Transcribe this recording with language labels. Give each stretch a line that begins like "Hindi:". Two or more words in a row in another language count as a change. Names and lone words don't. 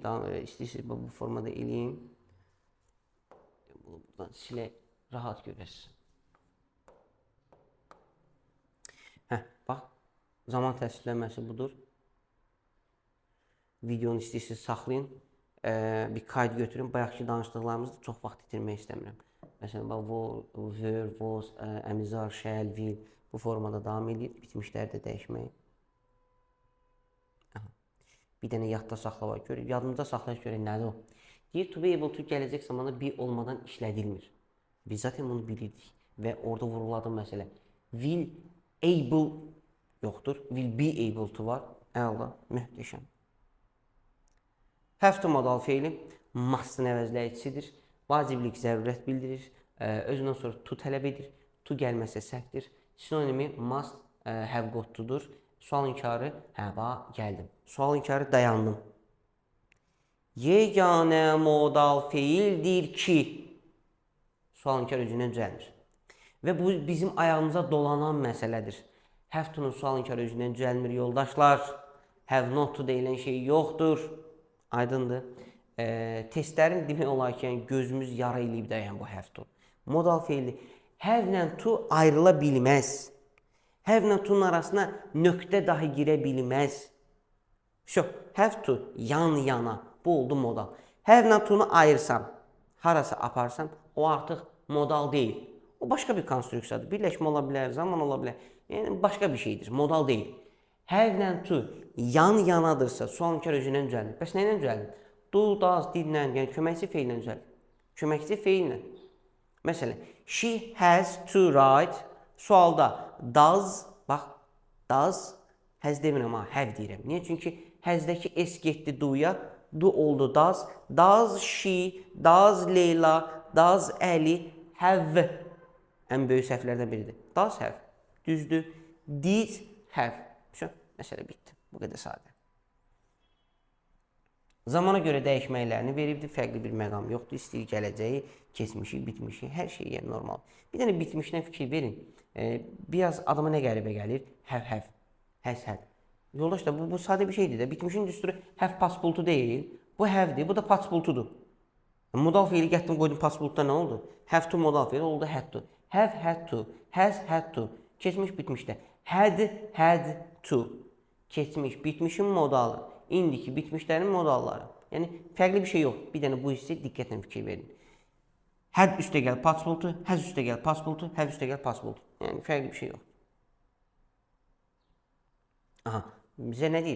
Azerbaijani: İstəyirsiniz bu formada eləyim. Bunu buradan silək, rahat görəsiniz. Bax, zaman təsvirlənməsi budur. Videonu istəyirsiniz saxlayın. Bir kayd götürün. Bayaqki danışdıqlarımızda çox vaxt itirmək istəmirəm. Məsələn,
English: were, was, am, is, are, shall, will
Azerbaijani: bu formada davam edir. Bitmişləri də dəyişməyin. Bir dənə yadda saxlamaq görür. Yadımda saxlayaq görək nədir o? Deyir,
English: to be able to
Azerbaijani: gələcək zamanda be olmadan işlədilmir. Biz zaten bunu bilirdik və orada vurguladığım məsələ.
English: Will able yoxdur. Will be able to var.
Azerbaijani: Əla, möhtəşəm.
English: Have to
Azerbaijani: modal feili must-ın əvəzləyicisidir. Vaciblik zərurət bildirir. Özündən sonra to tələb edir. To gəlməsə səhvdir. Sinonimi must,
English: have got to-dur.
Azerbaijani: Sual inkarı, gəldim. Sual inkarı dayandım. Yeganə modal feildir ki, sual inkarı özündən düzəlmir. Və bu bizim ayağımıza dolanan məsələdir.
English: Have to-nun
Azerbaijani: sual inkarı özündən düzəlmir, yoldaşlar.
English: Have not to
Azerbaijani: deyilən şey yoxdur. Aydındır. Testlərin demək olar ki, gözümüz yara eləyib dayan bu
English: have to.
Azerbaijani: Modal feili have ilə to ayrıla bilməz. Have ilə to-nun arasına nöqtə dahi girə bilməz.
English: Have to
Azerbaijani: yan-yana. Bu oldu modal. Have ilə to-nu ayırsam, harasa aparsam, o artıq modal deyil. O başqa bir konstruksiyadır. Birləşmə ola bilər, zaman ola bilər. Yəni, başqa bir şeydir. Modal deyil. Have ilə to yan-yanadırsa, sual inkar özündən düzəlir. Bəs nə ilə düzəlir?
English: Do, does, didlə,
Azerbaijani: yəni köməkçi feillə düzəlir. Köməkçi feillə. Məsələn,
English: she has to write.
Azerbaijani: Sualda does, bax, does, has demirəm amma have deyirəm. Niyə? Çünki hasdəki s getdi do'ya, do oldu does.
English: Does she, does Leyla, does Ali have?
Azerbaijani: Ən böyük səhvlərdən biridir.
English: Does have. Düzdür. Did have.
Azerbaijani: Məsələ bitdi. Bu qədər sadə. Zamana görə dəyişməklərini veribdir. Fərqli bir məqam yoxdur. İstəyir gələcəyi, keçmişi, bitmişi, hər şey yəni normal. Bir dənə bitmişdən fikir verin. Biraz adama nə qəribə gəlir?
English: Have. Has had.
Azerbaijani: Yoldaşlar bu sadə bir şeydir də. Bitmişin düsturu
English: have past bultu
Azerbaijani: deyil. Bu have'dir, bu da
English: past bultudur.
Azerbaijani: Modal fiili gətirdim qoydum
English: past bultda
Azerbaijani: nə oldu?
English: Have to
Azerbaijani: modal fiili oldu
English: had to. Have had to, has had to.
Azerbaijani: Keçmiş bitmişdə.
English: Had to.
Azerbaijani: Keçmiş bitmişin modalı. İndiki bitmişlərin modalları. Yəni fərqli bir şey yox. Bir dənə bu hissə diqqətlə fikir verin. Had üstə gəl
English: past bultu,
Azerbaijani: has üstə gəl
English: past bultu,
Azerbaijani: have üstə gəl
English: past bultu.
Azerbaijani: Yəni fərqli bir şey yox. Aha, bizə nə deyir?